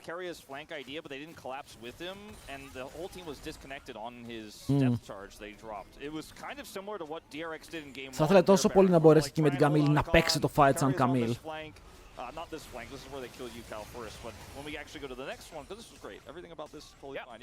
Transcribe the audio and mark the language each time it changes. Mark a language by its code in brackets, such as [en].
[en] Carrier's flank idea, but they didn't collapse with him, and the whole team was disconnected on his depth charge they dropped. It was kind of similar to what DRX did in game 1. [el] Θα ήθελα τόσο πολύ να μπορέσει και με την Camille να παίξει το fight σαν Camille. [en] Not this flank. This is where they kill Yukal first, but when we actually go to the next one, because this was great. Everything about this totally fine.